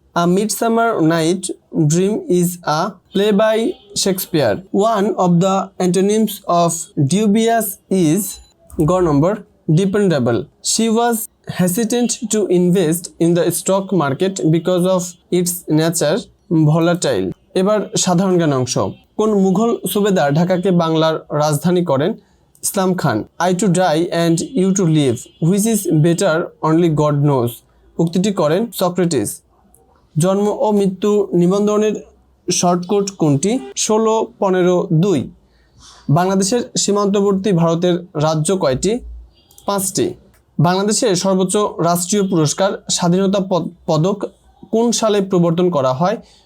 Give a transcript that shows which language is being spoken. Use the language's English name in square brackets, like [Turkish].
[English] A Midsummer Night Dream is a play by Shakespeare. One of the antonyms of dubious is number dependable. She was hesitant to invest in the stock market because of its nature volatile. [Bangla] এবার সাধারণ জ্ঞান অংশ। কোন মুঘল সুবেদার ঢাকাকে বাংলার রাজধানী করেন? [English] Islam Khan. I to die and you to live. Which is better only God knows. [Bangla] উক্তিটি করেন সক্রেটিস। জন্ম ও মৃত্যু নিবন্ধনের শর্টকট কোনটি? 16-15-2। বাংলাদেশের সীমান্তবর্তী ভারতের রাজ্য কয়টি? 5টি। বাংলাদেশের সর্বোচ্চ রাষ্ট্রীয় পুরস্কার স্বাধীনতা পদক কোন সালে প্রবর্তন করা হয়?